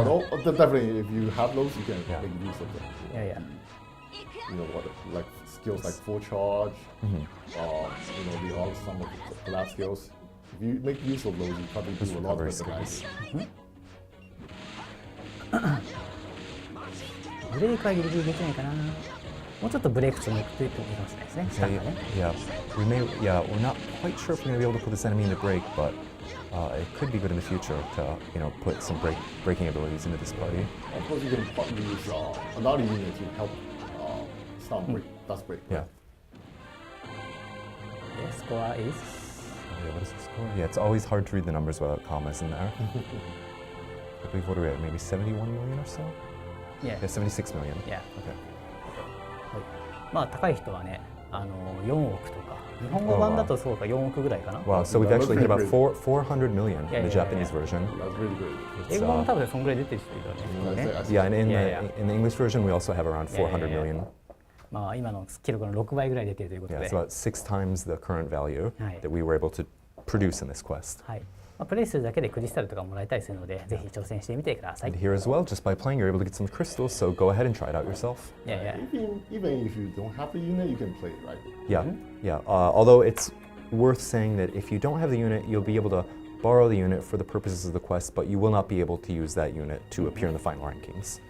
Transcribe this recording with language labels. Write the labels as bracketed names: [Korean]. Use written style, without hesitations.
[English] But definitely, if you have those, you can make use of them. Yeah. You know what, like skills like full charge, the all some of the collab skills. If you make use of those, you probably do a lot better than I do. [Japanese] ブレークはギリギリできないかな。もうちょっとブレーク積んでいくといいかもしれないですね。スタンがね。 [English] Yeah, we're not quite sure if we're going to be able to put this enemy into break, but it could be good in the future to put some breaking abilities into this party. Of course, you can probably use another unit to help stun break, dust break. Yeah. Score is. Yeah, what is the score? Yeah, it's always hard to read the numbers without commas in there. I believe what are we at? Maybe 71 million or so? Yeah. Yeah, 76 million. Yeah. Okay. [Japanese] まあ高い人はね、4億とか、日本語版だとそうか4億ぐらいかな。 [English] Wow, so we've actually hit about 400 million in the Japanese version. That's really good. [Japanese] 英語版も多分そんぐらい出てる人いるよね。 [English] Yeah, and in the English version we also have around 400 million. [Japanese] まあ今の記録の6倍ぐらい出てるということで。 [English] Yeah, it's about 6 times the current value that we were able to produce in this quest. [Japanese] はい。プレイするだけでクリスタルとかもらえたりするので、ぜひ挑戦してみてください。 [English] And here as well, just by playing, you're able to get some crystals. So go ahead and try it out yourself. Yeah. Even if you don't have the unit, you can play it, right? Yeah. Although it's worth saying that if you don't have the unit, you'll be able to borrow the unit for the purposes of the quest, but you will not be able to use that unit to appear in the final rankings.